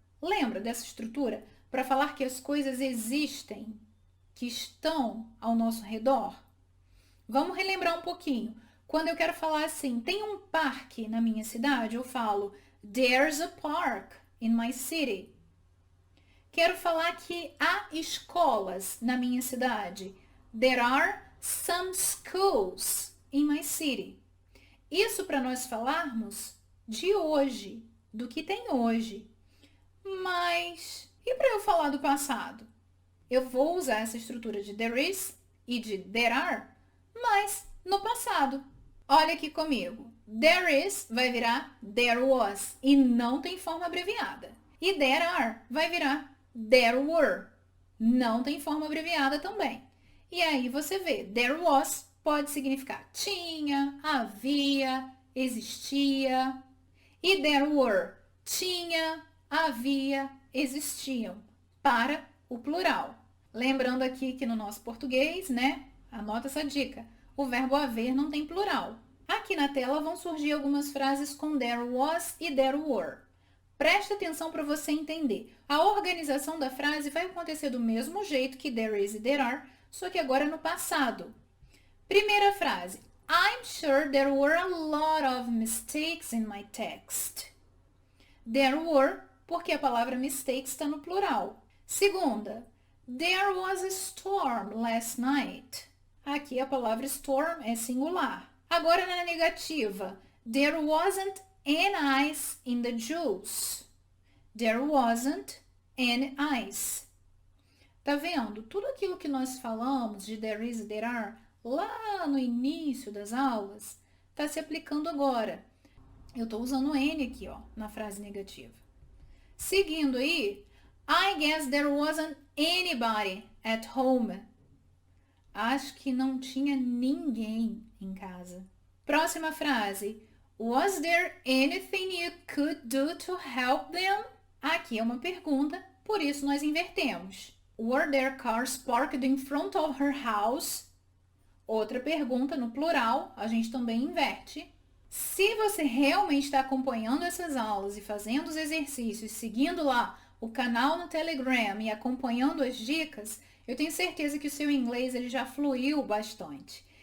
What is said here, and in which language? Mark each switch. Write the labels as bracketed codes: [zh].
[pt] Lembra dessa estrutura? Para falar que as coisas existem, que estão ao nosso redor? Vamos relembrar um pouquinho. Quando eu quero falar assim, tem um parque na minha cidade, eu falo [en] There's a park in my city. [pt] Quero falar que há escolas na minha cidade. [en] There are some schools in my city. [pt] Isso para nós falarmos de hoje, do que tem hoje. Mas e para eu falar do passado? Eu vou usar essa estrutura de there is e de there are, mas no passado. Olha aqui comigo. There is vai virar there was e não tem forma abreviada. E there are vai virar there were. Não tem forma abreviada também. E aí você vê, there was pode significar tinha, havia, existia. E there were, tinha, havia, existiam, para o plural. Lembrando aqui que no nosso português, né, anota essa dica, o verbo haver não tem plural. Aqui na tela vão surgir algumas frases com there was e there were. Preste atenção para você entender. A organização da frase vai acontecer do mesmo jeito que there is e there are, só que agora no passado. Primeira frase. [en] I'm sure there were a lot of mistakes in my text. [pt] There were, porque a palavra mistakes está no plural. Segunda. [en] There was a storm last night. [pt] Aqui a palavra storm é singular. Agora na negativa. [en] There wasn't any ice in the juice. There wasn't any ice. [pt] Tá vendo? Tudo aquilo que nós falamos de there is e there are lá no início das aulas está se aplicando agora. Eu estou usando N aqui, ó, na frase negativa. Seguindo aí, [en] I guess there wasn't anybody at home. [pt] Acho que não tinha ninguém em casa. Próxima frase. [en] Was there anything you could do to help them? [pt] Aqui é uma pergunta, por isso nós invertemos. [en] Were there cars parked in front of her house? [pt] Outra pergunta no plural, a gente também inverte. Se você realmente está acompanhando essas aulas e fazendo os exercícios, seguindo lá o canal no Telegram e acompanhando as dicas, eu tenho certeza que o seu inglês ele já fluiu bastante.